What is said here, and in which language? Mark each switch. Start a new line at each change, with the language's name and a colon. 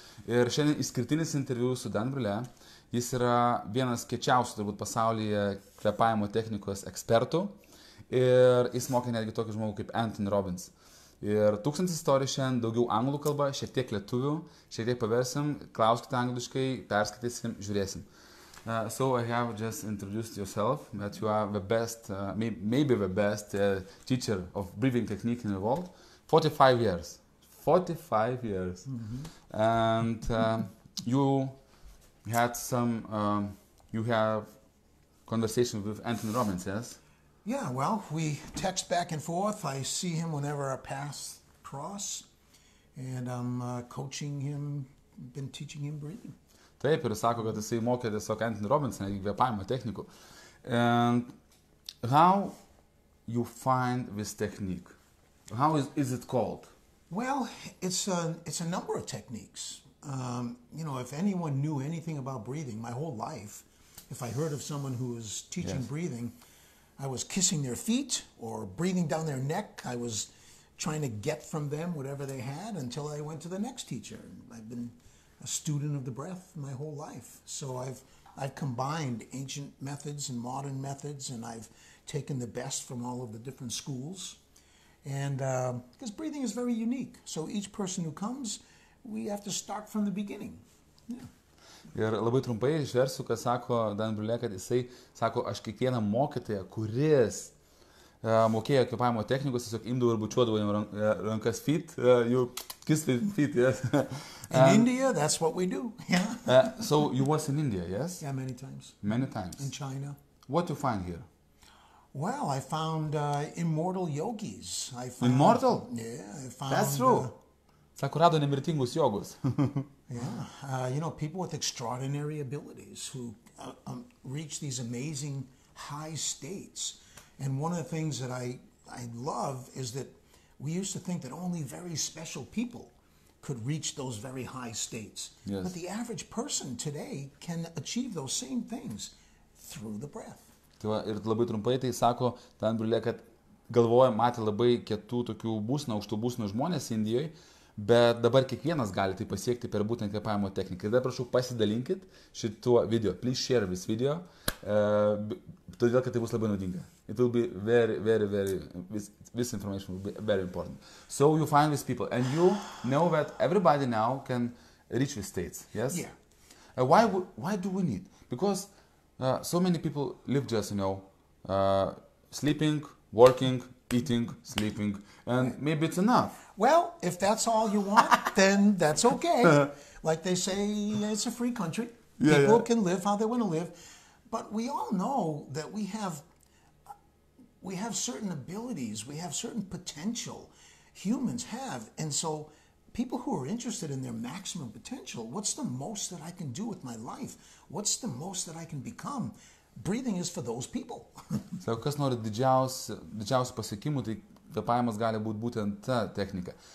Lithuanian: Ir šiandien išskirtinis interviu su Dan Brulé. Jis yra vienas kiečiausių turbūt pasaulyje kvėpavimo technikos ekspertų. Ir jis mokė netgi tokį žmogų kaip Anthony Robbins. Ir 1000 istorijų šiandien, daugiau anglų kalba, šiek tiek lietuvių, šiek tiek paversim, klauskite angliškai, perskaitysim, žiūrėsim.
English: So I have just introduced yourself, that you are the best, maybe the best teacher of breathing technique in the world. 45 years. 45 years. Mm-hmm. And you had some, you have conversation with Anthony Robbins, yes? Yeah, well, we text back and forth. I see him whenever our paths cross. And I'm coaching him, been teaching him breathing.
Lithuanian: Taip, ir sako, kad jisai mokė tiesiog Anthony Robbins, kvėpavimo technikų.
English: And how you find this technique? How is it called? Well, it's a number of techniques. You know, if anyone knew anything about breathing, my whole life, if I heard of someone who was teaching breathing, I was kissing their feet or breathing down their neck. I was trying to get from them whatever they had until I went to the next teacher. I've been a student of the breath my whole life. So I've combined ancient methods and modern methods, and I've taken the best from all of the different schools. And because breathing is very unique. So each person who comes, we have to start from the beginning. Yeah.
Lithuanian: Ir labai trumpai išversiu, ką sako Dan Brulé, kad jisai sako, aš kiekvieną mokytoją, kuris mokėjo kvėpavimo technikos, tiesiog imdavau ir bučiuodavau jam rankas
English: feet, you kiss the feet, yes. In India, that's what we do. Yeah. So you was in India, yes? Yeah, many times. Many times. In China. What do you find here? Well, I found immortal yogis. I found, immortal? Yeah, I found. That's true.
Lithuanian: Sako, rado nemirtingus jogus.
English: Yeah, you know, people with extraordinary abilities who reach these amazing high states. And one of the things that I love is that we used to think that only very special people could reach those very high states. Yes. But the average person today can achieve those same things through the breath.
Lithuanian: Tai va, ir labai trumpai tai sako Dan Brulé, kad galvoja, matė labai kietų tokių būsnų, aukštų būsnų žmonės Indijoje, bet dabar kiekvienas gali tai pasiekti per būtent kvėpavimo techniką. Ir dar prašau pasidalinkit šituo video.
English: Please share this video,
Lithuanian: todėl kad tai bus labai naudinga.
English: It will be very, very, very, this information will be very important. So you find these people, and you know that everybody now can reach these states, yes? Yeah. Why do we need? Because so many people live just, you know, sleeping, working, eating, sleeping, and maybe it's enough. Well, if that's all you want, then that's okay. Like they say, it's a free country. People can live how they want to live. But we all know that we have certain abilities, we have certain potential. Humans have. And so people who are interested in their maximum potential, what's the most that I can do with my life? What's the most that I can become? Breathing is for those people.
Lithuanian: So, kas nori didžiausių pasiekimų, tai kvėpavimas gali būti būtent ta technika.